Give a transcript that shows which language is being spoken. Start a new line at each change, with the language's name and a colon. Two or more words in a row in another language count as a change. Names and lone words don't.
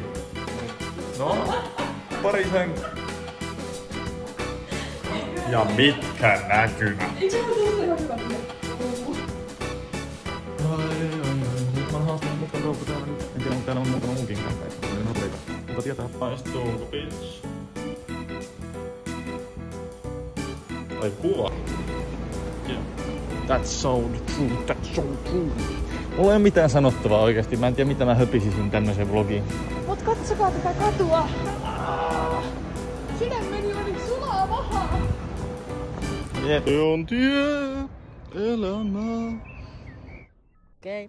Finnish: No, pari henkeä. Ja mitkä näkymät. Eikö se ole ihan hyvä? Nyt mä oon haastanut mukaan Roukku täällä nyt. En tiedä, onko täällä on muutama muukin kamppeita. Mutta tietää. Paistuuko, bitch? Ai kuva.
English: Yeah. That's so true, that's so true.
Finnish: Mulla ei oo mitään sanottavaa oikeesti. Mä en tiedä mitä mä höpisisin tämmösen vlogiin. Mut katsokaa tätä katua! Sydämeni oli sulaa mahaa! Jep. Se on elämää. Okei.